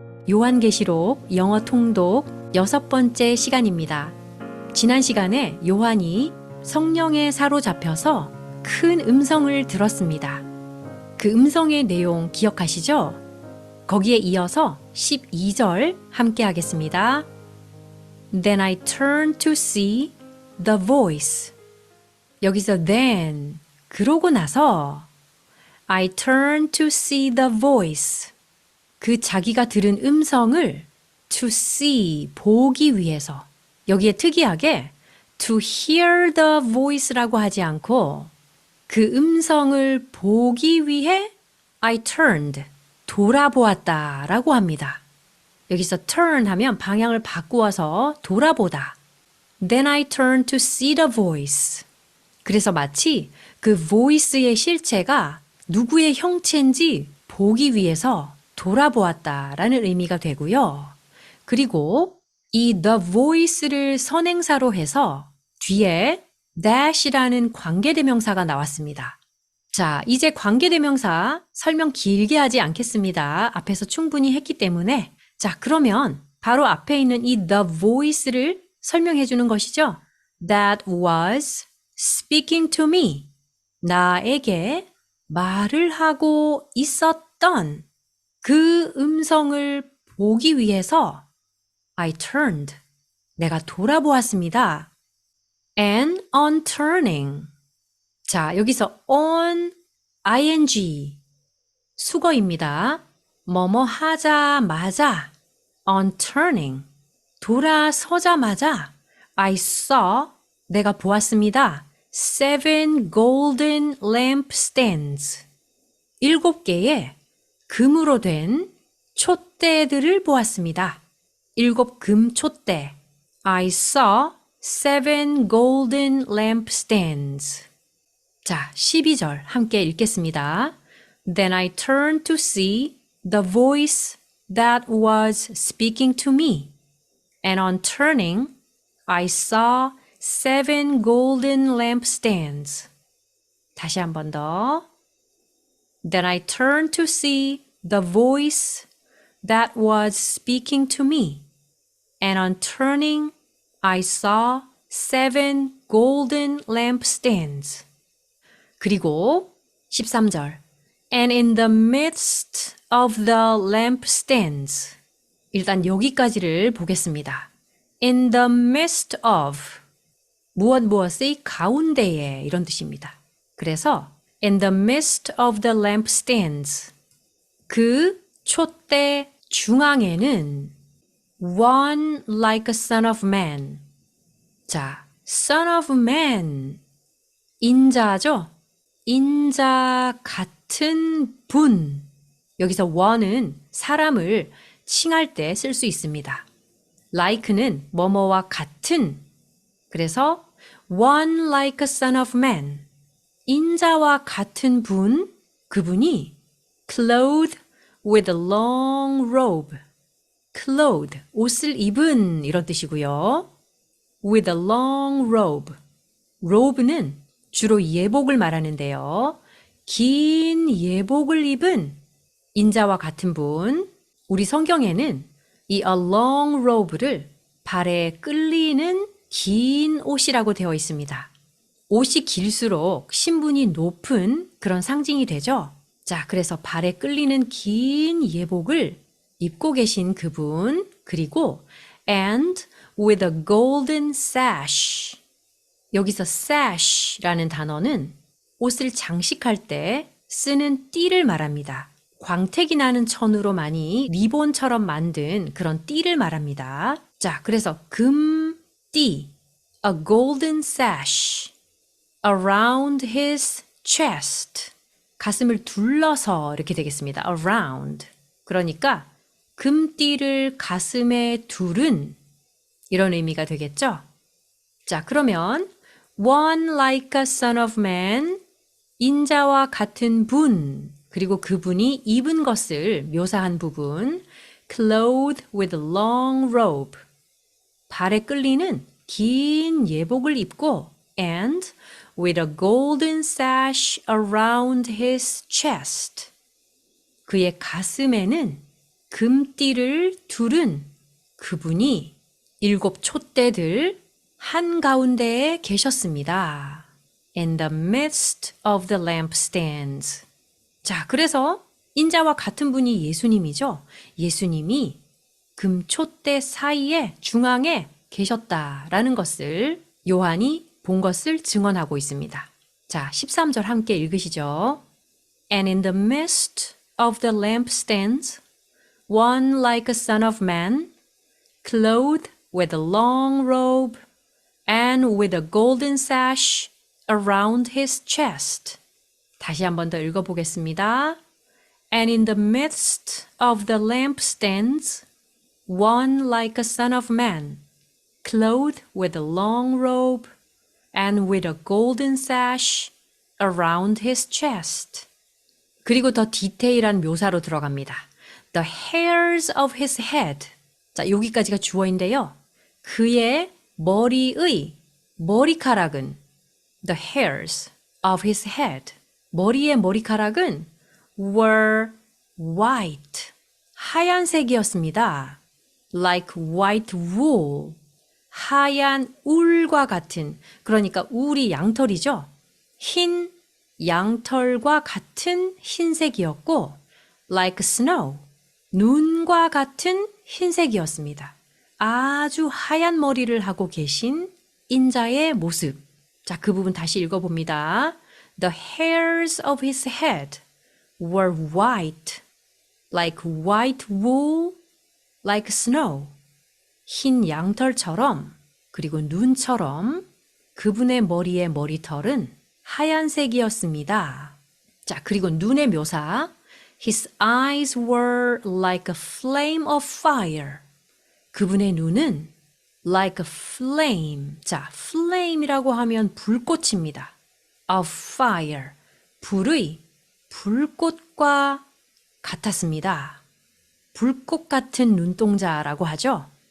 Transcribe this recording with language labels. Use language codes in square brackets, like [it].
[ko] 요한계시록 영어 통독 6번째 시간입니다. 지난 시간에 요한이 성령에 사로잡혀서 큰 음성을 들었습니다. 그 음성의 내용 기억하시죠? 거기에 이어서 12절 함께 하겠습니다. [en] Then I turned to see the voice. [ko] 여기서 [en] then, [ko] 그러고 나서 [en] I turned to see the voice. [ko] 그 자기가 들은 음성을 [en] to see, [ko] 보기 위해서. 여기에 특이하게 [en] to hear the voice [ko] 라고 하지 않고 그 음성을 보기 위해 [en] I turned, [ko] 돌아보았다 라고 합니다. 여기서 turn 하면 방향을 바꾸어서 돌아보다. [en] Then I turned to see the voice. [ko] 그래서 마치 그 voice의 실체가 누구의 형체인지 보기 위해서 돌아보았다라는 의미가 되고요. 그리고 이 [en] the voice [ko] 를 선행사로 해서 뒤에 that이라는 관계대명사가 나왔습니다. 자, 이제 관계대명사 설명 길게 하지 않겠습니다. 앞에서 충분히 했기 때문에. 자, 그러면 바로 앞에 있는 이 [en] the voice [ko] 를 설명해 주는 것이죠. [en] That was speaking to me. [ko] 나에게 말을 하고 있었던 그 음성을 보기 위해서 [en] I turned. [ko] 내가 돌아보았습니다. [en] And on turning. [ko] 자, 여기서 on, ing, 수거입니다. 뭐뭐 하자마자 [en] on turning. [ko] 돌아서자마자 [en] I saw. [ko] 내가 보았습니다. [en] 7 golden lampstands. [ko] 7개의 금으로 된 촛대들을 보았습니다. 7 금 촛대. [en] I saw 7 golden lampstands. [ko] 자, 12절 함께 읽겠습니다. [en] Then I turned to see the voice that was speaking to me. And on turning, I saw 7 golden lampstands. [ko] 다시 한 번 더. [en] Then I turned to see the voice that was speaking to me. And on turning, I saw 7 golden lampstands. [ko] 그리고 13절. [en] And in the midst of the lampstands. [ko] 일단 여기까지를 보겠습니다. [en] In the midst of. [ko] 무엇의 가운데에 이런 뜻입니다. 그래서 [en] in the midst of the lampstands. [ko] 그 촛대 중앙에는 [en] one like a son of man. 자, son of man. [ko] 인자죠? 인자 같은 분. 여기서 one은 사람을 칭할 때 쓸 수 있습니다. like는 뭐뭐와 같은. 그래서 [en] one like a son of man. [ko] 인자와 같은 분, 그분이 [en] clothed with a long robe. [ko] clothed, 옷을 입은 이런 뜻이고요. [en] with a long robe. [ko] robe는 주로 예복을 말하는데요. 긴 예복을 입은 인자와 같은 분. 우리 성경에는 이 [en] a long robe [ko] 를 발에 끌리는 긴 옷이라고 되어 있습니다. 옷이 길수록 신분이 높은 그런 상징이 되죠. 자, 그래서 발에 끌리는 긴 예복을 입고 계신 그분, 그리고 [en] and with a golden sash. [ko] 여기서 sash라는 단어는 옷을 장식할 때 쓰는 띠를 말합니다. 광택이 나는 천으로 많이 리본처럼 만든 그런 띠를 말합니다. 자, 그래서 금띠, [en] a golden sash around his chest. [ko] 가슴을 둘러서 이렇게 되겠습니다. [en] around. [ko] 그러니까 금띠를 가슴에 두른 이런 의미가 되겠죠? 자, 그러면 [en] one like a son of man, [ko] 인자와 같은 분, 그리고 그분이 입은 것을 묘사한 부분, [en] clothed with a long robe. [ko] 발에 끌리는 긴 예복을 입고 [en] and with a golden sash around his chest. [ko] 그의 가슴에는 금띠를 두른 그분이 7 촛대들 한가운데에 계셨습니다. [en] In the midst of the lampstands. [ko] 자, 그래서 인자와 같은 분이 예수님이죠. 예수님이 금촛대 사이에 중앙에 계셨다라는 것을 요한이 본 것을 증언하고 있습니다. 자, 13절 함께 읽으시죠. [en] And in the midst of the lampstands, one like a son of man, clothed with a long robe and with a golden sash around his chest. [ko] 다시 한 번 더 읽어보겠습니다. [en] And in the midst of the lampstands, one like a son of man, clothed with a long robe and with a golden sash around his chest. [ko] 그리고 더 디테일한 묘사로 들어갑니다. [en] The hairs of his head. [ko] 자, 여기까지가 주어인데요. 그의 머리의 머리카락은 [en] the hairs of his head. [ko] 머리의 머리카락은 [en] were white. [ko] 하얀색이었습니다. [en] Like white wool. [ko] 하얀 울과 같은, 그러니까 울이 양털이죠. 흰 양털과 같은 흰색이었고 [en] like snow. [ko] 눈과 같은 흰색이었습니다. 아주 하얀 머리를 하고 계신 인자의 모습. 자, 그 부분 다시 읽어봅니다. [en] The hairs of his head were white, like white wool, like snow. [ko] 흰 양털처럼, 그리고 눈처럼 그분의 머리의 머리털은 하얀색이었습니다. 자, 그리고 눈의 묘사. [en] His eyes were like a flame of fire. [ko] 그분의 눈은 [en] like a flame. [ko] 자, flame이라고 하면 불꽃입니다. [en] Of fire. [ko] 불의 불꽃과 같았습니다. 불꽃 같은 눈동자라고 하죠.